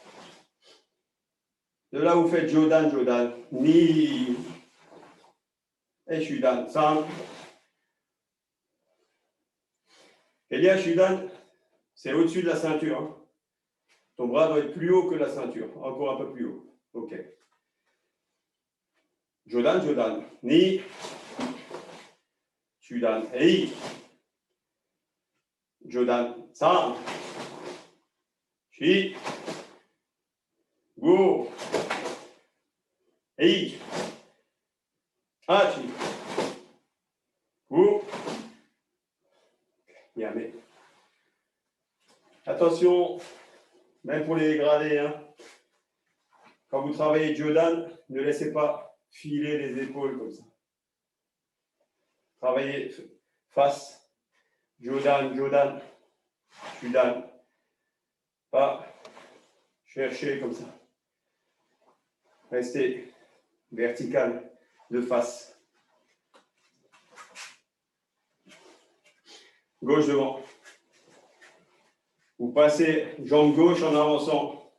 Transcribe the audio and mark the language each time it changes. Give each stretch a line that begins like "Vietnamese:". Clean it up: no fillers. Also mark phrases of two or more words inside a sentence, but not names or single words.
French: De là vous faites
Japanese: Jodan, Jodan. Ni. Et Shudan. San. Kélia, Shudan,
French: c'est au-dessus de la ceinture. Hein. Ton bras doit être plus haut que la ceinture. Encore un peu plus haut. Ok.
Japanese: Jodan, Jodan. Ni. Shudan. Hey. Jodan. San. Shi. Go. Hey. Hachi. Go. Yame.
French: Attention, même pour les dégradés, hein. Quand vous travaillez Jodan, ne laissez pas filer les épaules comme ça. Travaillez face.
Japanese: Jodan, Jodan. Shudan.
French: Pas chercher comme ça. Restez vertical de face. Gauche devant. Vous passez jambe gauche en avançant.